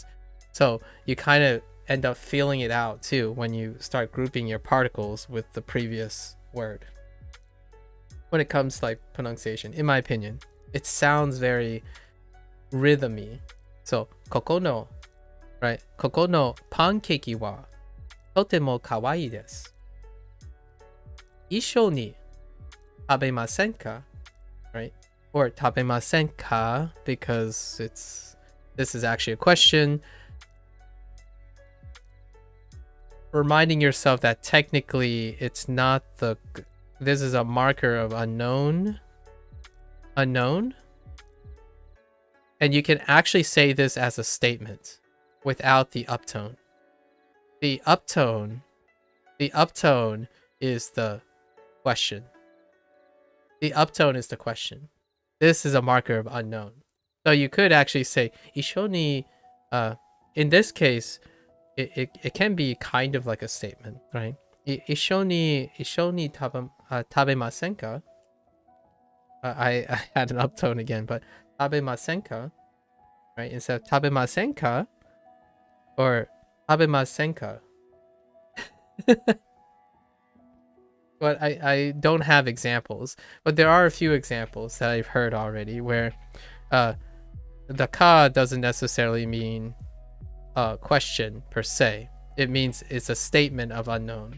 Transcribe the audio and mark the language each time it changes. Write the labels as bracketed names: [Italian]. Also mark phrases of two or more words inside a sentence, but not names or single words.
[English] So you kind of end up feeling it out too when you start grouping your particles with the previous word. When it comes to like pronunciation, in my opinion, it sounds very rhythmy. So kokono, right? [Japanese] ここのパンケーキはとてもかわいいです. 一緒に食べませんか? [English] Right? Or [Japanese] 食べませんか, [English] because this is actually a question. Reminding yourself that technically it's not this is a marker of unknown. And you can actually say this as a statement without the uptone. The uptone is the question. The uptone is the question. This is a marker of unknown. So you could actually say [Japanese] 一緒に, [English] in this case, it can be kind of like a statement, right? [Japanese] 一緒に食べませんか? [English] I had an uptone again, but [Japanese] 食べませんか, [English] right? Instead of [Japanese] 食べませんか [English] or [Japanese] 食べませんか. [English] But I don't have examples, but there are a few examples that I've heard already where the ka doesn't necessarily mean a question per se. It means it's a statement of unknown.